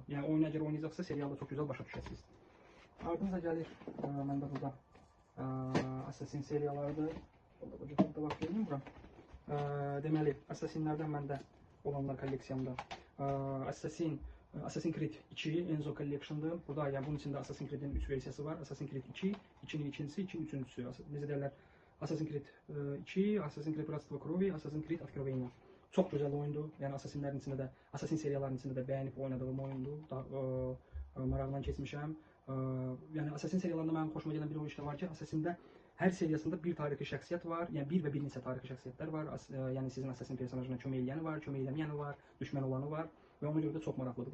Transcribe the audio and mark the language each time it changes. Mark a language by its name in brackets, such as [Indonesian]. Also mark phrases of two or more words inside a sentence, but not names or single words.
[Azerbaijani] Yəni oyunu əgər oynayacaqsa, serialda çox gözəl başa düşəsiniz. Ardınca gəlir məndə burada Assassin seriyalarıdır. Burada vaxt verim bura. Deməli, Assassinlərdən məndə olanlar kolleksiyamda. Assassin's Creed 2 Enzo Collection'dır. Burada yəni bunun içində Assassin's Creed'in 3 versiyası var. Assassin's Creed 2, 2-nin ikincisi, 2-nin üçüncüsü. Necə deyirlər? Assassin's Creed 2, Assassin's Creed Bratstvo Kрови, Assassin's Creed Откровения. Çox gözəl oyundur. Yəni Assassinlərin içində də, Assassin seriyalarının içində də bəyənib oynadığım oyundur. Maraqla keçmişəm. Yəni Assassin seriyalarında mənim xoşuma gələn bir o işdə var ki, Assassin'də hər seriyasında bir tarixi şəxsiyyət var. Yəni bir və bir neçə tarixi şəxsiyyətlər var. Yəni sizin Assassin personajına kömək eləyəni var, kömək eləməyəni var, düşmən olanı var və ona görə də çox maraqlıdır.